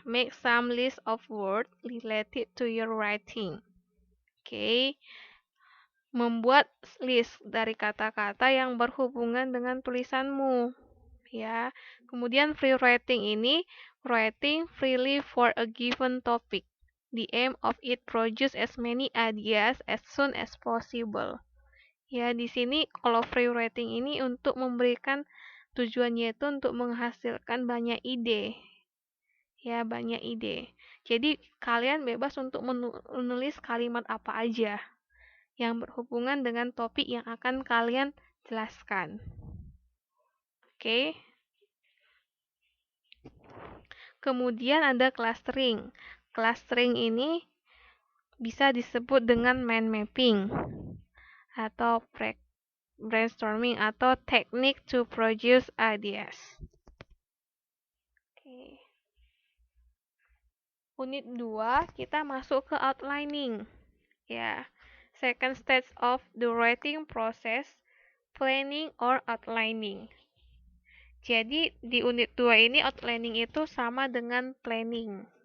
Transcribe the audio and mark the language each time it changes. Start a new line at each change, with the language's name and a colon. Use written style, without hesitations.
English: Make some list of words related to your writing.
Indonesian: Oke, membuat list dari kata-kata yang berhubungan dengan tulisanmu. Ya, kemudian
English: free writing
Indonesian: ini
English: writing freely for a given topic. The aim of it produce as many ideas as soon as possible.
Indonesian: Ya, di sini kalau free writing ini untuk memberikan tujuannya itu untuk menghasilkan banyak ide. Ya, banyak ide. Jadi, kalian bebas untuk menulis kalimat apa aja yang berhubungan dengan topik yang akan kalian jelaskan. Oke. Kemudian ada clustering. Clustering ini bisa disebut dengan mind mapping atau brainstorming atau
English: technique to produce ideas.
Indonesian: Oke. Unit 2 kita masuk ke outlining. Ya.
English: Second stage of the writing process, planning or outlining.
Indonesian: Jadi di unit 2 ini outlining itu sama dengan planning.